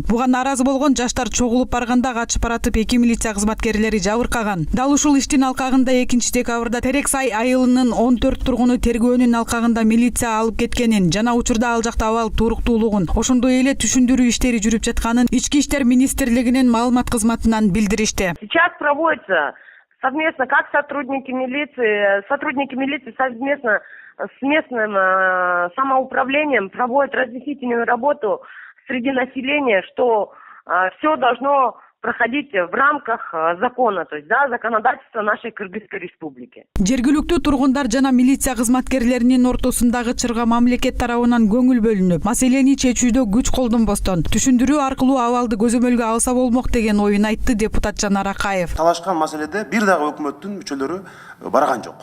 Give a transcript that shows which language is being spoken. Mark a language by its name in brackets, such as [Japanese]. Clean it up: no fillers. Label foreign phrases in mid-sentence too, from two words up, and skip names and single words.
[Kyrgyz] Буга нааразы болгон жаштар чогулуп барганда качып баратып 2 милиция кызматкерлери жабыркаган. Дал ушул иштин алкагында 2 декабрда Терексай айылынын 14 тургуну тергөөнүн алкагында милиция алып кеткенин жана учурда ал жакта абал туруктуулугун, ошондой эле түшүндүрүү иштери жүрүп жатканын Ички иштер министрлигинин маалымат кызматынан билдиришти. [Russian] Сейчас проводится совместно, как сотрудники милиции совместно с местным самоуправлением проводят разъяснительную работу среди населения, что все должно проходить в рамках закона, то есть законодательства нашей Кыргызской республики. [Kyrgyz] Жергиликтүү тургундар жана милиция кызматкерлеринин ортосундагы чырга мамлекет тарабынан көңүл бөлүнүп, маселени чечүүдө күч колдонбостон түшүндүрүү аркылуу абалды көзөмөлгө алса болмок деген оюн айтты депутат Жанар Акаев. Талашкан маселеде бир дагы өкмөттүн мүчөлөрү барган жок.